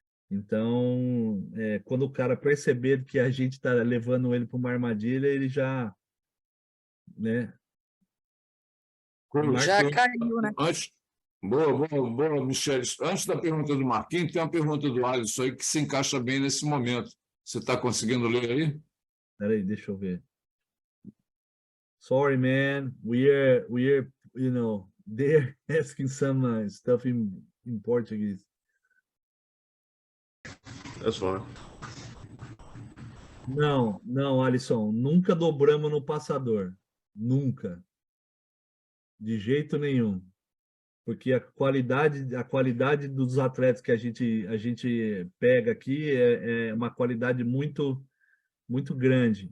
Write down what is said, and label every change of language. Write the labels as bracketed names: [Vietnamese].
[Portuguese] Então, quando o cara perceber que a gente está levando ele para uma armadilha, ele já, né? Já caiu, né? Boa, Michele. Antes da pergunta do Marquinhos, tem uma pergunta do Alisson aí que se encaixa bem nesse momento. Você está conseguindo ler aí? Peraí, deixa eu ver. [English] Sorry, man. We are, they're asking some stuff in Portuguese. That's fine. [Portuguese] Não, Alisson, nunca dobramos no passador. Nunca. De jeito nenhum. Porque a qualidade dos atletas que a gente pega aqui é uma qualidade muito, muito grande.